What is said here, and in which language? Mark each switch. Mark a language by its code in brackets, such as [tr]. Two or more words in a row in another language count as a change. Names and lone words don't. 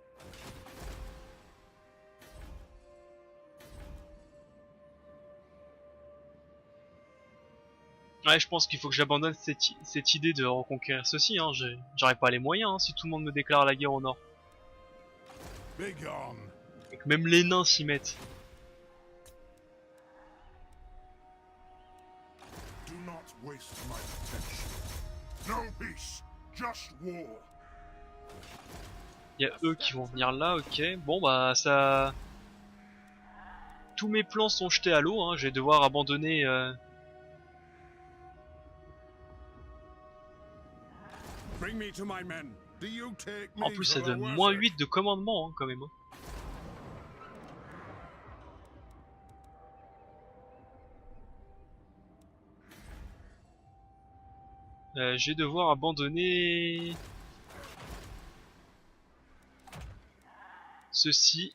[fr] Ouais je pense qu'il faut que j'abandonne cette idée de reconquérir ceci hein. J'aurais pas les moyens hein, si tout le monde me déclare la guerre au nord. [en] Begone. [fr] Et que même les nains s'y mettent. [en] Do not waste my protection. No peace, just war. [fr] Il y a eux qui vont venir là, ok. Bon bah ça... Tous mes plans sont jetés à l'eau, hein. Je vais devoir abandonner... [en] Bring me to my men. Do you take me [fr] En plus ça [en] for a [fr] donne [en] wizard? [fr] moins 8 de commandement hein, quand même. Je vais devoir abandonner... Ceci.